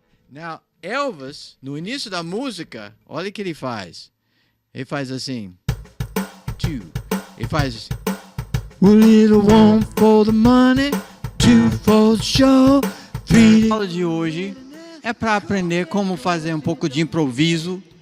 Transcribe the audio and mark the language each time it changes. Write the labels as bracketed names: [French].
[Portuguese] Now, Elvis, no início da música, olha o que ele faz. Ele faz assim. Two. Ele faz assim. [English] A little one for the money, two for the show, three. [Portuguese] A aula de hoje é para aprender como fazer um pouco de improviso.